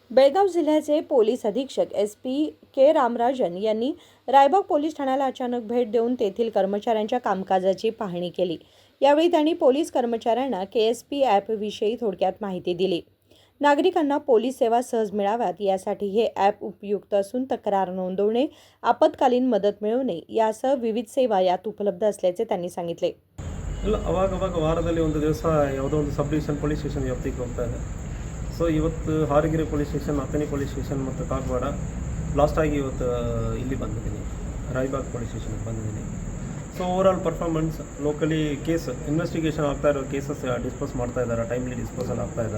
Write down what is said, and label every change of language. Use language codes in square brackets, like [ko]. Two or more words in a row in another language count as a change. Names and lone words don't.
[mr] बेळगाव जिल्ह्याचे पोलीस अधीक्षक SP के रामराजन यांनी रायबाग पोलीस ठाण्याला अचानक भेट देऊन तेथील कर्मचाऱ्यांच्या कामकाजाची पाहणी केली। यावेळी त्यांनी पोलीस कर्मचाऱ्यांना KSP ॲपविषयी थोडक्यात माहिती दिली। नागरिकांना पोलीस सेवा सहज मिळाव्यात यासाठी हे ॲप उपयुक्त असून तक्रार नोंदवणे, आपत्कालीन मदत मिळवणे यासह विविध सेवा यात उपलब्ध असल्याचे त्यांनी सांगितले। [kn] ಅವಾಗ ವಾರದಲ್ಲಿ ಒಂದು ದಿವಸ ಯಾವುದೋ ಒಂದು [en] sub division police station [kn] ವ್ಯಾಪ್ತಿಗೆ ಹೋಗ್ತಾ ಇದೆ. ಸೊ ಇವತ್ತು ಹಾರಗಿರಿ ಪೊಲೀಸ್ ಸ್ಟೇಷನ್, ಅಥಣಿ ಪೊಲೀಸ್ ಸ್ಟೇಷನ್ ಮತ್ತು ಕಾಗವಾಡ ಲಾಸ್ಟಾಗಿ ಇವತ್ತು ಇಲ್ಲಿ ಬಂದಿದ್ದೀನಿ, ರಾಯಬಾಗ್ ಪೊಲೀಸ್ ಸ್ಟೇಷನ್ಗೆ ಬಂದಿದ್ದೀನಿ. [en] so overall performance locally case investigation [kn] ಆಗ್ತಾ ಇರೋ ಕೇಸಸ್ ಡಿಸ್ಪೋಸ್ ಮಾಡ್ತಾ ಇದ್ದಾರೆ, [en] timely disposal [kn] ಆಗ್ತಾ ಇದೆ.